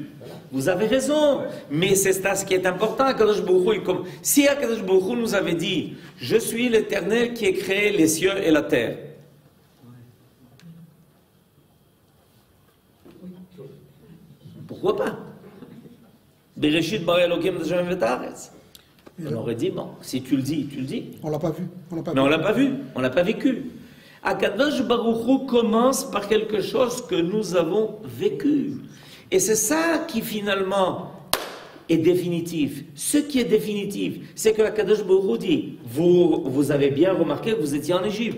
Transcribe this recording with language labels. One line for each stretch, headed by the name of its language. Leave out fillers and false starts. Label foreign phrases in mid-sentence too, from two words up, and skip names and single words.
French: Vous avez raison, mais c'est ça ce qui est important.
Hebrew: הקדוש ברוך הוא,
French: si
Hebrew: הקדוש ברוך הוא
French: nous avait dit « Je suis l'Éternel qui ai créé les cieux et la terre », Pourquoi pas?
Hebrew: בראשית ברא אלהים את השמים את הארץ.
French: On aurait dit, bon, si tu le dis, tu le dis. On l'a pas vu. Mais on l'a pas vu, on l'a pas vécu.
Hebrew: הקדוש ברוך הוא
French: commence par quelque chose que nous avons vécu. Et c'est ça qui finalement est définitif. Ce qui est définitif, c'est que
Hebrew: הקדוש ברוך הוא
French: dit, vous avez bien remarqué que vous étiez en Égypte.